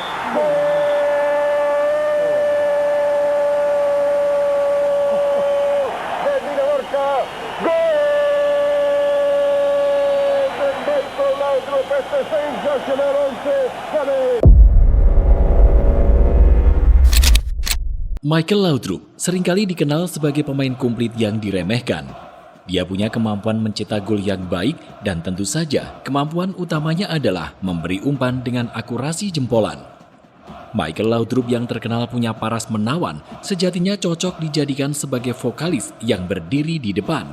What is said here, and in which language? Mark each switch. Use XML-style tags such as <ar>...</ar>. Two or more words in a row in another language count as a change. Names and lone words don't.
<es>¡Gol! De Dinamarca. ¡Gol! De Michael Laudrup. Este sensacional 11. ¡Gane!</es> <id>Michael Laudrup seringkali dikenal sebagai pemain komplit yang diremehkan. Dia punya kemampuan mencetak gol yang baik dan tentu saja kemampuan utamanya adalah memberi umpan dengan akurasi jempolan. Michael Laudrup yang terkenal punya paras menawan sejatinya cocok dijadikan sebagai vokalis yang berdiri di depan.</id>